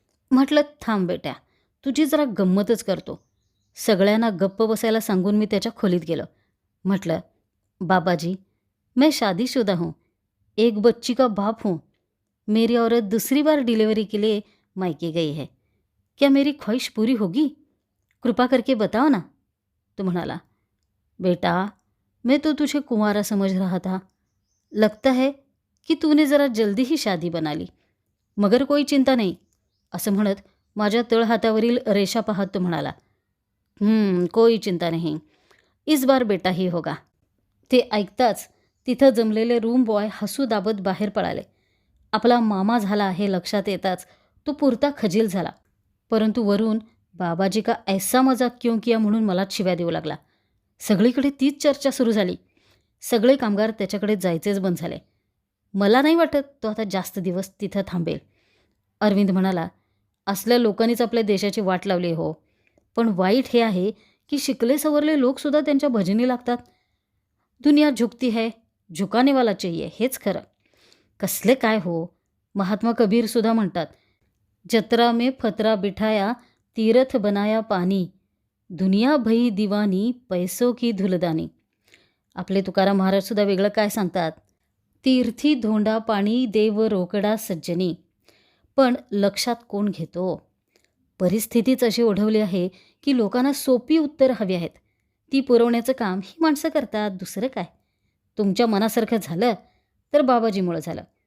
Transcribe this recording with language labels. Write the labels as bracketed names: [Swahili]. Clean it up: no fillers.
[Marathi] म्हटलं, थांब बेट्या, तुझी जरा गंमतच करतो. सगळ्यांना गप्प बसायला सांगून मी त्याच्या खोलीत गेलो. म्हटलं, [Hindi] बाबाजी, मैं शादीशुदा हूँ, एक बच्ची का बाप हूँ. मेरी औरत दूसरी बार डिलीवरी के लिए मायके गई है. क्या मेरी ख्वाहिश पूरी होगी? कृपा करके बताओ ना. [Marathi] तो म्हणाला, [Hindi] बेटा, मैं तो तुझे कुंवारा समझ रहा था. लगता है की तूने जरा जल्दी ही शादी बना ली. मगर कोई चिंता नहीं. [Marathi] असं म्हणत माझ्या तळहातावरील रेषा पाहत तो म्हणाला, [Hindi] कोई चिंता नहीं, इस बार बेटा ही होगा. [Marathi] ते ऐकताच तिथं जमलेले रूम बॉय हसू दाबत बाहेर पळाले. आपला मामा झाला हे लक्षात येताच तो पुरता खजील झाला. परंतु वरून [Hindi] बाबाजी का ऐसा मजाक क्यों किया [Marathi] म्हणून मला शिव्या देऊ लागला. सगळीकडे तीच चर्चा सुरू झाली. सगळे कामगार त्याच्याकडे जायचेच बंद झाले. मला नाही वाटत तो आता जास्त दिवस तिथं थांबेल. अरविंद म्हणाला, असल्या लोकांनीच आपल्या देशाची वाट लावली हो. पण वाईट हे आहे की शिकले सवरले लोकसुद्धा त्यांच्या भजनी लागतात. [Hindi] दुनिया झुकती है, झुकाने वाला चाहिए, [Marathi] हेच खरं. कसले काय हो. महात्मा कबीरसुद्धा म्हणतात, [Hindi] जत्रा में फतरा बिठाया, तीरथ बनाया पानी, दुनिया भई दिवानी, पैसो की धुलदानी. [Marathi] आपले तुकाराम महाराजसुद्धा वेगळं काय सांगतात, तीर्थी धोंडा पाणी, देव रोकडा सज्जनी. पण लक्षात कोण घेतो. परिस्थितीच अशी ओढवली आहे की लोकांना सोपी उत्तर हवी आहेत. ती पुरवण्याचं काम ही माणसं करतात. दुसरं काय. तुमच्या मनासारखं झालं तर बाबाजीमुळं झालं.